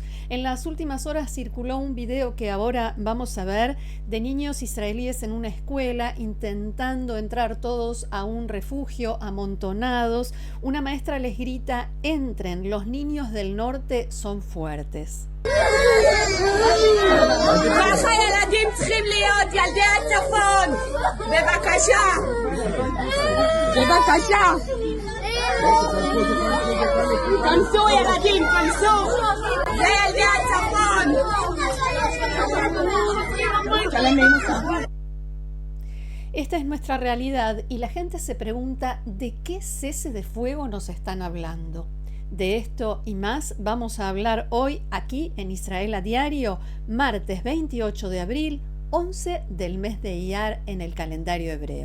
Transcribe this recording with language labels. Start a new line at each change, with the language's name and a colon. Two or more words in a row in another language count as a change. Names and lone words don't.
Spanish: En las últimas horas circuló un video que ahora vamos a ver de niños israelíes en una escuela intentando entrar todos a un refugio amontonados. Una maestra les grita: entren, los niños del norte son fuertes.
Hebrew: ככה ילדים צריכים להיות, ילדי הצפון. בבקשה. בבקשה. כנסו ילדים, כנסו. זה ילדי הצפון.
Spanish: Esta es nuestra realidad y la gente se pregunta ¿de qué cese de fuego nos están hablando? De esto y más vamos a hablar hoy aquí en Israel a Diario, martes 28 de abril, 11 del mes de Iyar en el calendario hebreo.